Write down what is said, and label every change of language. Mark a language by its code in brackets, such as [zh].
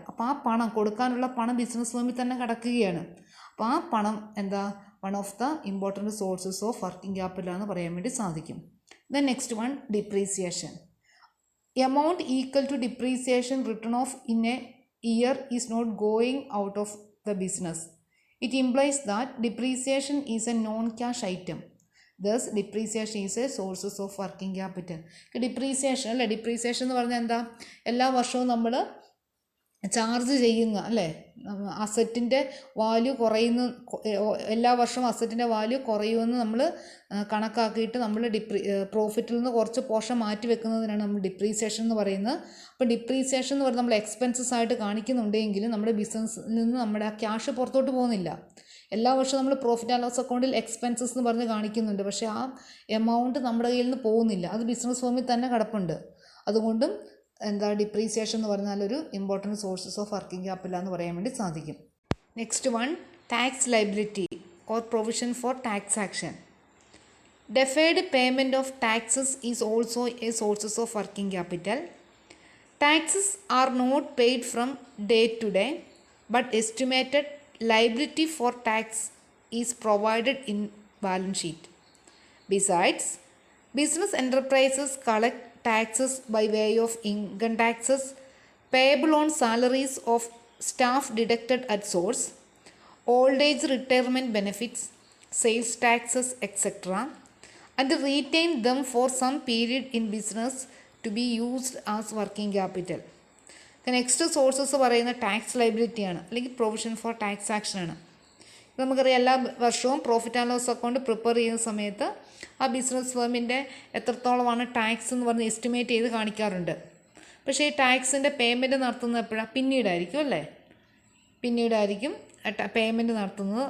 [ml] അപ്പോൾ ആ പണം കൊടുക്കാനുള്ള പണം ബിസിനസ് ഫേമിൽ തന്നെ കിടക്കുകയാണ്. അപ്പോൾ ആ പണം [en] one of the important sources of working capital [ml] എന്ന് പറയാൻ വേണ്ടി സാധിക്കും. Then next one [en] Depreciation. Amount equal to depreciation return of in a year is not going out of the business. It implies that depreciation is a non cash item. Thus depreciation is a sources of working capital. [ml] Depreciation അല്ലേ, depreciation എന്ന് പറഞ്ഞാൽ എന്താ, എല്ലാ വർഷവും നമ്മൾ charge ചെയ്യുന്ന അല്ലേ, അസറ്റിൻ്റെ value കുറയുന്ന, എല്ലാ വർഷവും അസറ്റിൻ്റെ വാല്യൂ കുറയുമെന്ന് നമ്മൾ കണക്കാക്കിയിട്ട് നമ്മൾ പ്രോഫിറ്റിൽ നിന്ന് കുറച്ച് പോർഷൻ മാറ്റി വെക്കുന്നതിനാണ് നമ്മൾ ഡിപ്രീസിയേഷൻ എന്ന് പറയുന്നത്. അപ്പോൾ ഡിപ്രീസിയേഷൻ എന്ന് പറയുന്നത് നമ്മൾ എക്സ്പെൻസസ് ആയിട്ട് കാണിക്കുന്നുണ്ടെങ്കിലും നമ്മുടെ ബിസിനസ്സിൽ നിന്ന് നമ്മുടെ ആ ക്യാഷ് പുറത്തോട്ട് പോകുന്നില്ല. എല്ലാ വർഷവും നമ്മൾ പ്രോഫിറ്റ് ആൻഡ് ലോസ് അക്കൗണ്ടിൽ എക്സ്പെൻസസ് എന്ന് പറഞ്ഞ് കാണിക്കുന്നുണ്ട്, പക്ഷേ ആ എമൗണ്ട് നമ്മുടെ കയ്യിൽ നിന്ന് പോകുന്നില്ല, അത് ബിസിനസ് ഫേമിൽ തന്നെ കിടപ്പുണ്ട്. അതുകൊണ്ടും ഡിപ്രീസിയേഷൻ എന്ന് പറഞ്ഞാൽ ഒരു important sources of working capital എന്ന് പറയാൻ വേണ്ടി സാധിക്കും. [en] Next one tax liability or provision for tax action. Deferred payment of taxes is also a source of working capital. Taxes are not paid from day to day, but estimated liability for tax is provided in balance sheet. Besides, business enterprises collect taxes by way of income taxes payable on salaries of staff deducted at source, old age retirement benefits, sales taxes, etc., and retain them for some period in business to be used as working capital. [ml] Next sources പറയുന്ന tax ലയബിലിറ്റിയാണ്, അല്ലെങ്കിൽ provision for tax ആക്ഷനാണ്. നമുക്കറിയാം, എല്ലാ വർഷവും profit and loss account prepare ചെയ്യുന്ന സമയത്ത് ആ business ഫേമിൻ്റെ എത്രത്തോളമാണ് tax എന്ന് പറഞ്ഞ് എസ്റ്റിമേറ്റ് ചെയ്ത് കാണിക്കാറുണ്ട്. പക്ഷേ ഈ ടാക്സിൻ്റെ പേയ്മെൻറ്റ് നടത്തുന്നത് എപ്പോഴാണ്? പിന്നീടായിരിക്കും അല്ലേ? പിന്നീടായിരിക്കും പേയ്മെൻറ്റ് നടത്തുന്നത്.